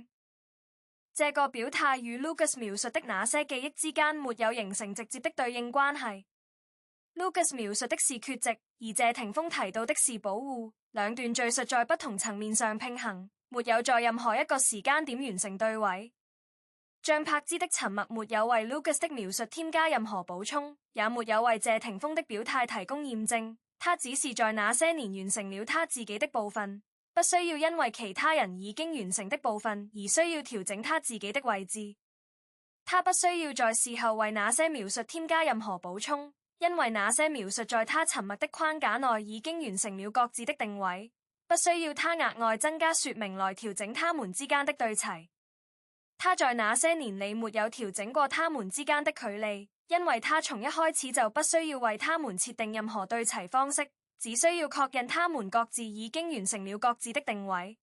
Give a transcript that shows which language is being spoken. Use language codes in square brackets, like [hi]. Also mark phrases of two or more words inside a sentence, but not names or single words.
[zh] 這個表態與 Lucas 描述的那些記憶之間沒有形成直接的對應關係。Lucas 描述的是缺席，而謝霆鋒提到的是保護，兩段敘述在不同層面上平衡，沒有在任何一個時間點完成對位。張柏芝的沉默沒有為 Lucas 的描述添加任何補充，也沒有為謝霆鋒的表態提供驗證，他只是在那些年完成了他自己的部分，不需要因為其他人已經完成的部分而需要調整他自己的位置。他不需要在事後為那些描述添加任何補充，因為那些描述在他沉默的框架內已經完成了各自的定位，不需要他額外增加說明來調整他們之間的對齊。他在那些年裡沒有調整過他們之間的距離，因為他從一開始就不需要為他們設定任何對齊方式，只需要確認他們各自已經完成了各自的定位。